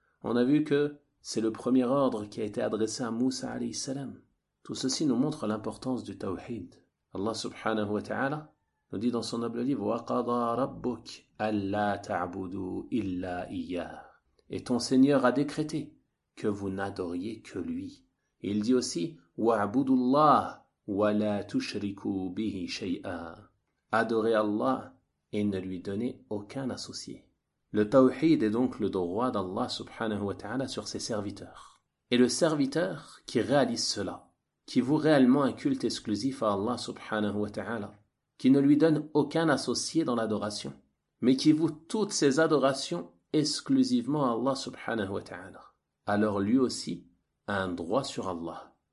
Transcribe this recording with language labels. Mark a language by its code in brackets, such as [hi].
[fr] On a vu que c'est le premier ordre qui a été adressé à Moussa, alayhi salam. Tout ceci nous montre l'importance du tawhid. Allah subhanahu wa ta'ala nous dit dans son noble livre, [ar] وَقَضَى رَبُّكَ أَلَّا تَعْبُدُوا إِلَّا إِيَّا. [fr] Et ton Seigneur a décrété que vous n'adoriez que lui. [ar] Il dit aussi, وَعْبُدُوا اللَّهَ وَلَا تُشْرِكُوا بِهِ شَيْئًا. [fr] Adorez Allah et ne lui donner aucun associé. Le tawhid est donc le droit d'Allah subhanahu wa ta'ala sur ses serviteurs. Et le serviteur qui réalise cela, qui voue réellement un culte exclusif à Allah subhanahu wa ta'ala, qui ne lui donne aucun associé dans l'adoration, mais qui voue toutes ses adorations exclusivement à Allah subhanahu wa ta'ala, alors lui aussi a un droit sur Allah.